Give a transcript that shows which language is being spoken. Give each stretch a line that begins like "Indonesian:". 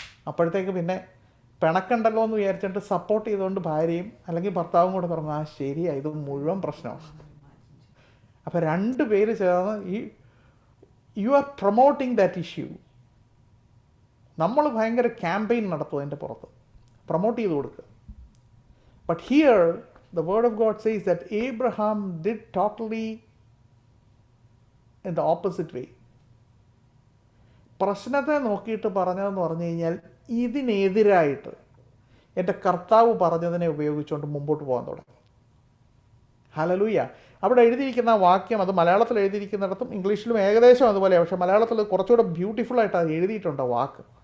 Malayalam: അപ്പോഴത്തേക്ക് പിന്നെ പിണക്കണ്ടല്ലോ എന്ന് വിചാരിച്ചിട്ട് സപ്പോർട്ട് ചെയ്തുകൊണ്ട് ഭാര്യയും അല്ലെങ്കിൽ ഭർത്താവും കൂടെ പറഞ്ഞു ആ ശരിയാ ഇത് മുഴുവൻ പ്രശ്നമാണ്. അപ്പോൾ രണ്ട് പേര് ചേർന്ന്
English: You are promoting that issue.
Malayalam: നമ്മൾ ഭയങ്കര ക്യാമ്പയിൻ നടത്തും അതിൻ്റെ പുറത്ത്, പ്രൊമോട്ട് ചെയ്ത് കൊടുക്കുക.
English: But here the word of God says that Abraham did totally in the opposite way.
Malayalam: പ്രശ്നത്തെ നോക്കിയിട്ട് പറഞ്ഞതെന്ന് പറഞ്ഞു കഴിഞ്ഞാൽ ഇതിനെതിരായിട്ട് എൻ്റെ കർത്താവ് പറഞ്ഞതിനെ ഉപയോഗിച്ചുകൊണ്ട് മുമ്പോട്ട് പോകാൻ തുടങ്ങി. ഹല്ലേലൂയ. അവിടെ എഴുതിയിരിക്കുന്ന വാക്യം അത് മലയാളത്തിൽ എഴുതിയിരിക്കുന്നിടത്തും ഇംഗ്ലീഷിലും ഏകദേശം അതുപോലെയാണ്, പക്ഷേ മലയാളത്തിൽ കുറച്ചുകൂടെ ബ്യൂട്ടിഫുൾ ആയിട്ട് അത് എഴുതിയിട്ടുണ്ട് വാക്ക്.